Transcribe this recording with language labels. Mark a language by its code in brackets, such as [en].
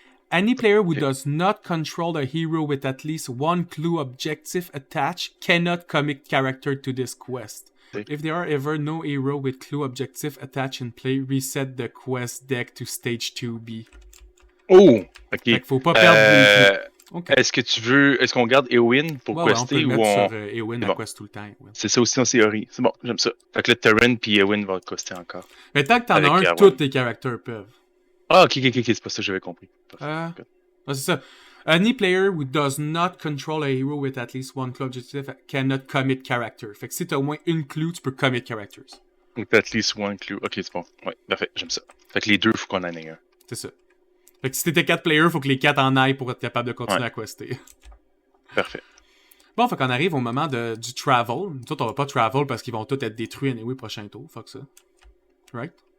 [en] Any player who does not control a hero with at least one clue objective attached cannot commit character to this quest. If there are ever no hero with clue objective attached in play, reset the quest deck to stage 2B. Oh! Ok. [fr] Fait qu'il faut pas perdre les clues. Okay. Est-ce qu'on garde Eowyn pour quester on peut ou mettre sur Eowyn à bon. quest tout le temps. Eowyn. C'est ça aussi en théorie. C'est bon, j'aime ça. Fait que là, Terran puis Eowyn vont quester encore. Mais tant que t'en as un, tous tes caractères peuvent. Ah, ok, c'est pas ça que j'avais compris. C'est ça. [en] Any player who does not control a hero with at least one clue objective cannot commit character. [fr] Fait que si t'as au moins une clue, tu peux commit characters. [en] With at least one clue. [fr] Ok, c'est bon. Ouais, parfait, j'aime ça. Fait que les deux, faut qu'on en ait un. C'est ça. Fait que si t'étais 4 players, faut que les 4 en aillent pour être capable de continuer à quester. Parfait. Bon, fait qu'on arrive au moment du travel. Nous autres, on va pas travel parce qu'ils vont tous être détruits anyway prochain tour. Fuck ça. [en] Right?